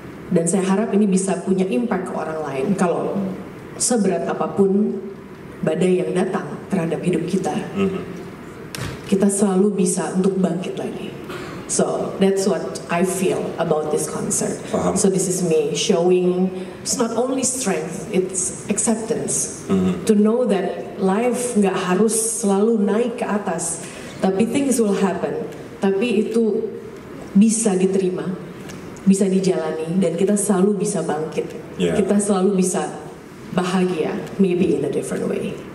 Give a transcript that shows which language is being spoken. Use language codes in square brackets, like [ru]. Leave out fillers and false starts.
[id] Dan saya harap ini bisa punya impact ke orang lain. Kalau seberat apapun badai yang datang terhadap hidup kita, kita selalu bisa untuk bangkit lagi. [en] So that's what I feel about this concert. So this is me showing it's not only strength, it's acceptance. To know that life [id] nggak harus selalu naik ke atas, tapi [en] things will happen. [id] Tapi itu bisa diterima, bisa dijalani, dan kita selalu bisa bangkit. Kita selalu bisa bahagia, [en] maybe in a different way.